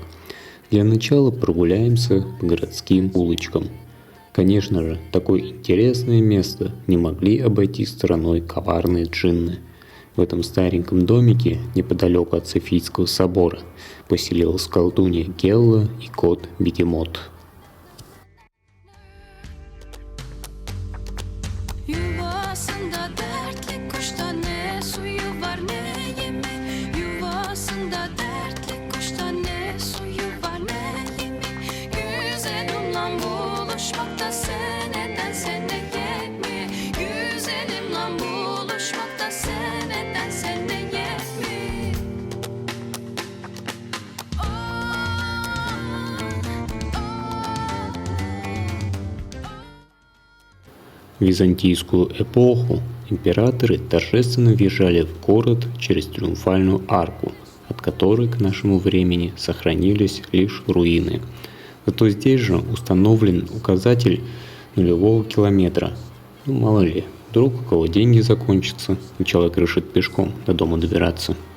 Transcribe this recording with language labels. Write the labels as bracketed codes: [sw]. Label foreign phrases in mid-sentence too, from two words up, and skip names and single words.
[ru] Для начала прогуляемся по городским улочкам. Конечно же, такое интересное место не могли обойти стороной коварные джинны. В этом стареньком домике, неподалеку от Софийского собора, поселилась колдунья Гелла и кот Бегемот. [tr] Yuvasında dertli kuşta ne suyu var ne yemi. Yuvasında dertli kuşta ne suyu var ne yemi. Güzelim lan buluşmakta seneden sene yet mi? Güzelim lan buluşmakta seneden sene yet mi? [ru] В византийскую эпоху императоры торжественно въезжали в город через Триумфальную арку, от которой к нашему времени сохранились лишь руины. Зато здесь же установлен указатель нулевого километра. Ну, мало ли, Вдруг у кого деньги закончатся, и человек решит пешком до дома добираться.